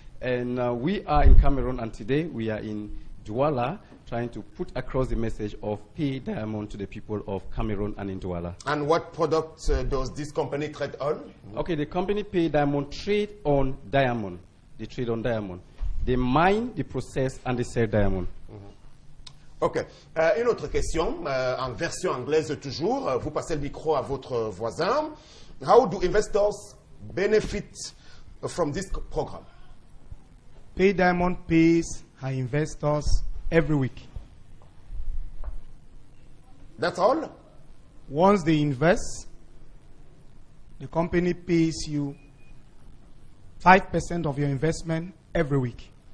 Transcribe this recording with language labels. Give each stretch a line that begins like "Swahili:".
English: And we are in Cameroon, and today we are in Douala, trying to put across the message of Pay Diamond to the people of Cameroon and in Douala. And what products does this company trade on? Okay, the company Pay Diamond trade on diamond. They trade on diamond. They mine, they process, and they sell diamond. Ok.
French: Une autre question, en version anglaise toujours. Vous passez le micro à votre voisin.
English: How do investors benefit from this program? Pay Diamond pays our investors every week. That's all? Once they invest, the company pays you 5% of your investment every week.